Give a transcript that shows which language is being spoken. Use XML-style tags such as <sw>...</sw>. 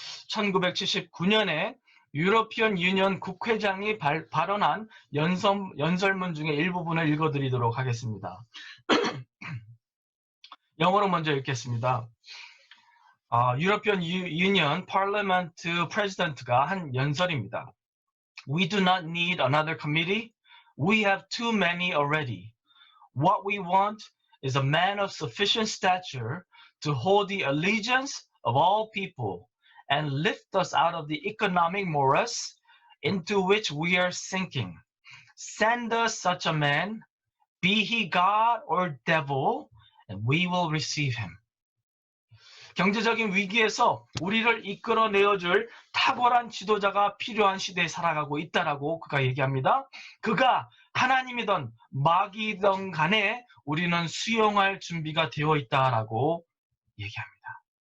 <ko>1979년에 유러피언 유니언 국회장이 발언한 연설문 중에 일부분을 읽어드리도록 하겠습니다. 영어로 먼저 읽겠습니다. 유러피언 유니언 파르라멘트 프레지던트가 한 연설입니다.</ko> <en>We do not need another committee. We have too many already. What we want is a man of sufficient stature to hold the allegiance of all people and lift us out of the economic morass into which we are sinking. Send us such a man, be he God or devil, and we will receive him.</en> <ko>경제적인 위기에서 우리를 이끌어내어줄 탁월한 지도자가 필요한 시대에 살아가고 있다라고 그가 얘기합니다. 그가 하나님이든 마귀든 간에 우리는 수용할 준비가 되어 있다라고 얘기합니다.</ko>